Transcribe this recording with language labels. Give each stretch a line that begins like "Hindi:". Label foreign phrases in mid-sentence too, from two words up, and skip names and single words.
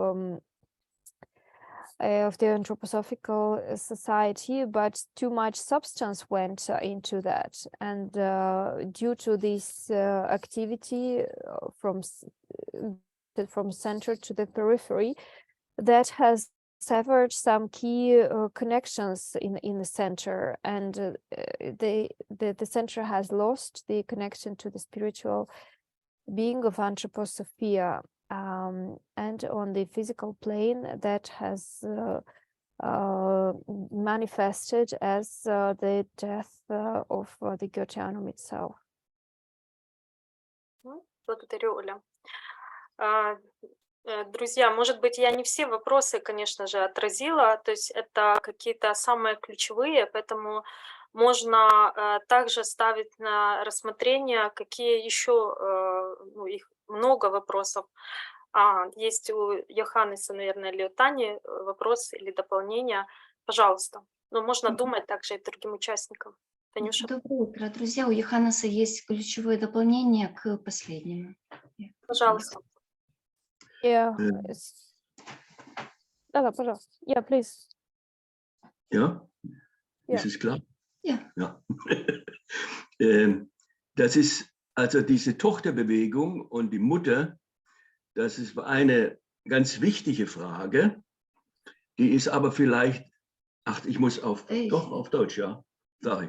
English: the anthroposophical society, but too much substance went into that, and due to this activity from center to the periphery, that has severed some key connections in the center, and the center has lost the connection to the spiritual being of anthroposophia, and on the physical plane that has manifested as the death of the Götternum itself.
Russian: Благодарю, Оля. Друзья, может быть, я не все вопросы, конечно же, отразила, то есть это какие-то самые ключевые, поэтому можно также ставить на рассмотрение, какие еще, ну, их много вопросов. Есть у Йоханнеса, наверное, или у Тани вопрос или дополнение. Пожалуйста. Но можно думать также и другим участникам. Танюша. Доброе утро, друзья. У Йоханнеса есть ключевое дополнение к последнему. Пожалуйста. Yeah. Да, пожалуйста.
English: Yeah, please.
German: Ja? Ja. Ist es klar? Ja. Ja. Das ist also diese Tochterbewegung und die Mutter, das ist eine ganz wichtige Frage. Die ist aber vielleicht, ich muss doch auf Deutsch, ja, sorry.